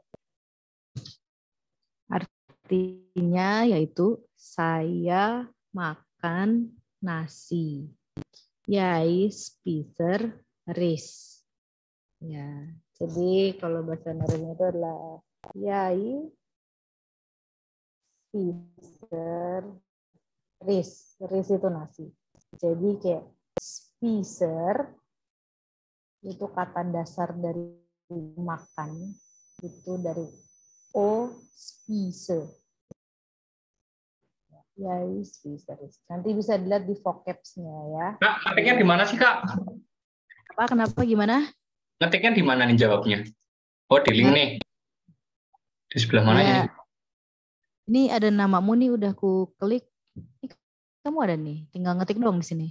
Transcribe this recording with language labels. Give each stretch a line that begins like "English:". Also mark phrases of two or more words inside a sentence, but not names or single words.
Indonesian: Artinya yaitu saya makan nasi.
Norwegian: Yai spiser ris.
Indonesian: Ya, jadi kalau bahasa Norwegia itu adalah
Norwegian: yai spiser ris.
Indonesian: Ris itu nasi. Jadi kayak spiser itu kata dasar dari makan itu dari
Norwegian: o spise. Yai spiser ris.
Indonesian: Nanti bisa dilihat di vocabs-nya ya. Kak, ngetiknya di mana sih, Kak? Apa? Kenapa? Gimana? Ngetiknya di mana nih jawabnya? Oh, di link nih. Di sebelah mana ini? Ini ada namamu nih, udah aku klik. Ini kamu ada nih, tinggal ngetik doang di sini.